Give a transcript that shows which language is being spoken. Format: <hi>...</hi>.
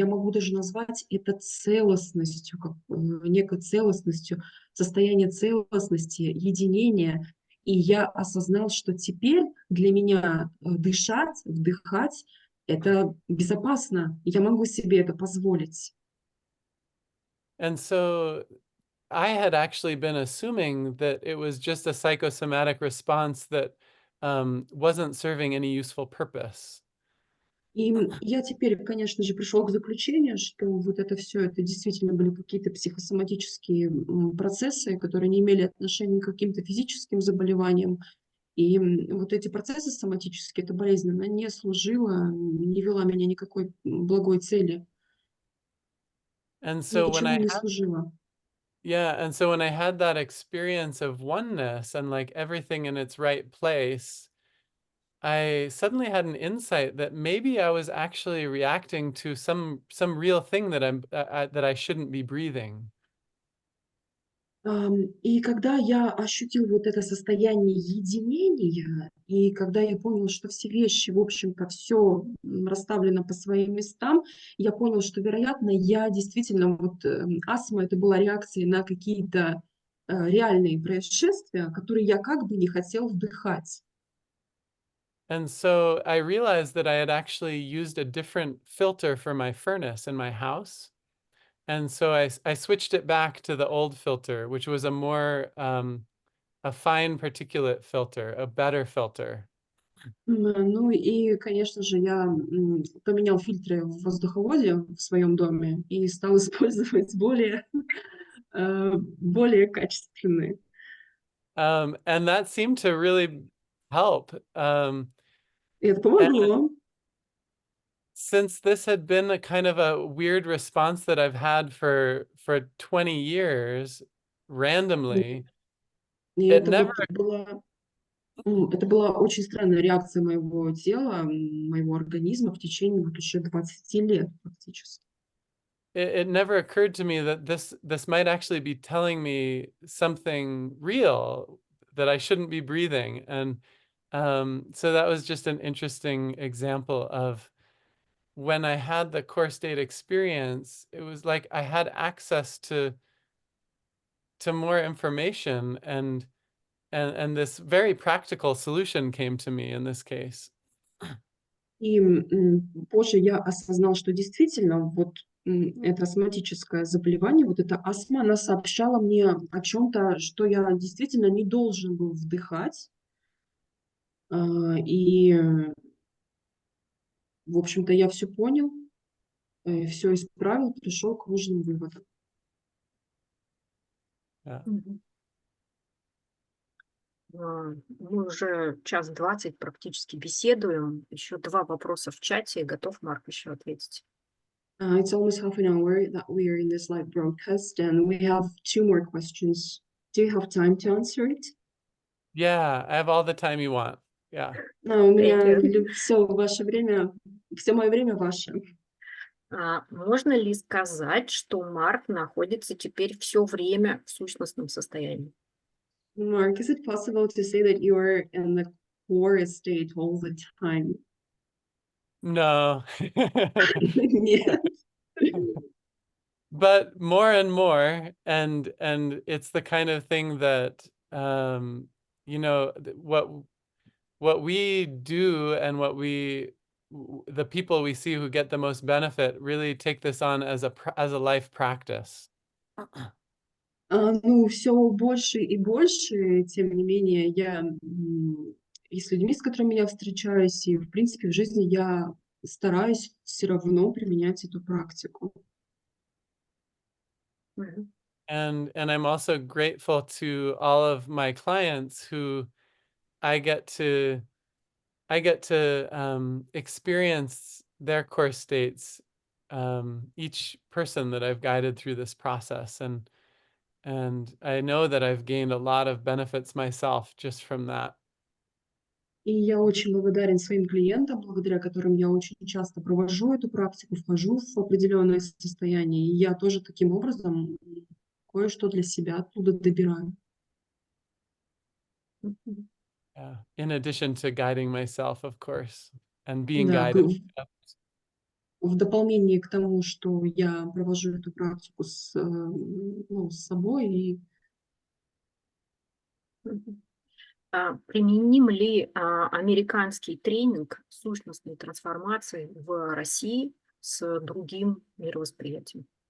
<ru>Я могу даже назвать это целостностью, как, некой целостностью, состояние целостности, единения. И я осознал, что теперь для меня дышать, вдыхать — это безопасно, я могу себе это позволить.</ru> <en>And so I had actually been assuming that it was just a psychosomatic response that wasn't serving any useful purpose.</en> <ru>И я теперь, конечно же, пришел к заключению, что вот это все, это действительно были какие-то психосоматические процессы, которые не имели отношения к каким-то физическим заболеваниям. И вот эти процессы соматические, эта болезнь, она не служила, не вела меня никакой благой цели.</ru> <en>And so when</en> <ru>Ничего</ru> <en>I</en> <ru>не</ru> <en>had</en> <ru>служила.</ru> <en>and so when I had that experience of oneness and like everything in its right place, I suddenly had an insight that maybe I was actually reacting to some real thing that that I shouldn't be breathing.</en> <ru>И когда я ощутил вот это состояние единения, и когда я понял, что все вещи, в общем-то, все расставлено по своим местам, я понял, что, вероятно, я действительно, вот астма — это была реакцией на какие-то реальные происшествия, которые я как бы не хотел вдыхать.</ru> <en>And so I realized that I had actually used a different filter for my furnace in my house. And so I switched it back to the old filter, which was a more, a fine particulate filter, a better filter.</en> <ru>Ну и, конечно же, я поменял фильтры в воздуховоде в своем доме и стал использовать более качественные.</ru> <en>And that seemed to really help.</en> <ru>И это помогло.</ru> <en>Since this had been a kind of a weird response that I've had for 20 years randomly,</en> <ru>И</ru> <en>It</en> <ru>это</ru> <en>never</en> <ru>это была очень странная реакция моего тела, моего организма в течение вот уже 20 лет практически.</ru> <en>it never occurred to me that this might actually be telling me something real, that I shouldn't be breathing. And so that was just an interesting example of when I had the core state experience, it was like I had access to more information, and this very practical solution came to me in this case.</en> <ru>И позже я осознал, что действительно вот это астматическое заболевание, вот эта астма, она сообщала мне о чем-то, что я действительно не должен был вдыхать. И, в общем-то, я все понял, все исправил, пришел к нужным выводам.</ru> <en>Yeah. Мгм.</en> <ru>Мы уже 1:20 практически беседуем. Еще 2 вопроса в чате. Готов Марк еще ответить?</ru> <en>It's almost half an hour that we are in this live broadcast, and we have 2 more questions. Do you have time to answer it? Yeah, I have all the time you want. Yeah.</en> <ru>У меня</ru> <en>Thank you.</en> <ru>все ваше время, все мое время ваше. Можно ли сказать, что Марк находится теперь все время в сущностном состоянии?</ru> <en>Mark, is it possible to say that you are in the core state all the time? No.</en> <ru>Нет.</ru> <en>But more and more, and it's the kind of thing that you know, what we do and the people we see who get the most benefit really take this on as a life practice.</en> <ru>Ну, все больше и больше, тем не менее, я и с людьми, с которыми я встречаюсь, и, в принципе, в жизни я стараюсь все равно применять эту практику. Мгм.</ru> <en>And I'm also grateful to all of my clients who I get to experience their core states, each person that I've guided through this process, and I know that I've gained a lot of benefits myself just from that.</en> <ru>И я очень благодарен своим клиентам, благодаря которым я очень часто провожу эту практику, вхожу в определенное состояние. И я тоже таким образом кое-что для себя оттуда добираю. Мгм.</ru> <en>Yeah. In addition to guiding myself, of course, and being</en> <ru>Да,</ru> <en>guided.</en> <ru>в дополнение к тому, что я провожу эту практику с собой. И Мгм. Применим ли американский тренинг сущностной трансформации в России с другим мировосприятием?</ru>